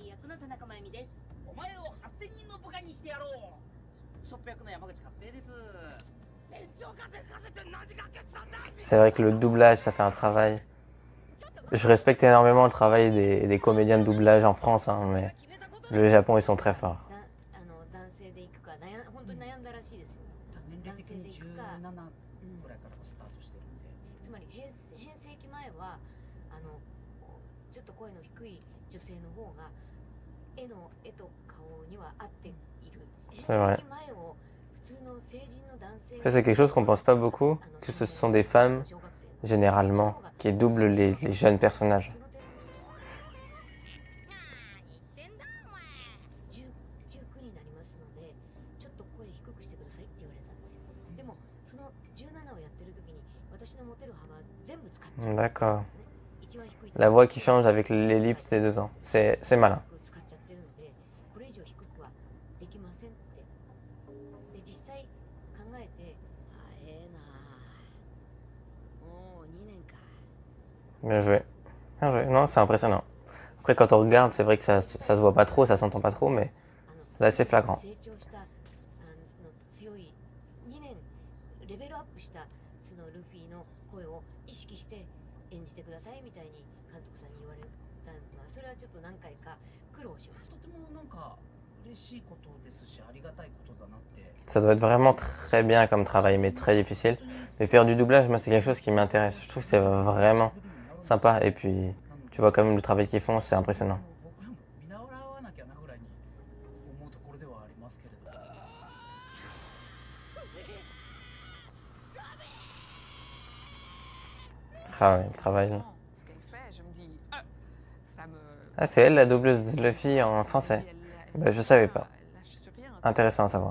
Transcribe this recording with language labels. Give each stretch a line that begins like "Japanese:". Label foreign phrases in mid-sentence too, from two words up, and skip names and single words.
French: Hein. C'est vrai que le doublage, ça fait un travail. Je respecte énormément le travail des comédiens de doublage en France, hein, mais le Japon, ils sont très forts.
Japanese: 男性で行くか本当に悩んだらしいですよ。年齢的に17ぐらいからスタートしてるんで、つまり変声期前はちょっと声の低い女性の方が絵と顔には合っている。
French: C'est vrai.
Japanese: 変声期前を普通の成人の男性
French: Ça, c'est quelque chose qu'on pense pas beaucoup, que ce sont des femmes, généralement, qui doublent les jeunes personnages.
Japanese: 19 になりますので、ちょっと声低くしてくださいって言われたんですよ。でもその17をやってる時に私の持てる幅全部使っちゃう。
French: D'accord.
Japanese: 一番低い
French: La voix qui change avec l'ellipse des 2 ans. C'est malin.
Japanese: 使っちゃってるので、これ以上低くはできませんって。で実際考えて、もう2年か。
French: Bien joué. Bien joué. Non, c'est impressionnant. Après, quand on regarde, c'est vrai que ça se voit pas trop, ça s'entend pas trop, mais là, c'est flagrant.
Japanese: 成長した強い2年レベルアップしたそのルフィの声を意識して演じてくださいみたいに監督さんに言われたのは、それはちょっと何回か苦労しました。とてもなんか嬉しいことですし、ありがたいことだなって。
French: Ça doit être vraiment très bien comme travail, mais très difficile. Mais faire du doublage, moi, c'est quelque chose qui m'intéresse. Je trouve que c'est vraiment sympa. Et puis, tu vois quand même le travail qu'ils font, c'est impressionnant.
Japanese: 僕らも見習わなきゃなぐらいに思うところではありますけれど。
French: Ah ouais, le travail. Ce qu'elle fait, je me dis, ça me. Ah, c'est elle la doubleuse de Luffy en français. Bah, je savais pas. Elle lâche sur rien, Intéressant à savoir.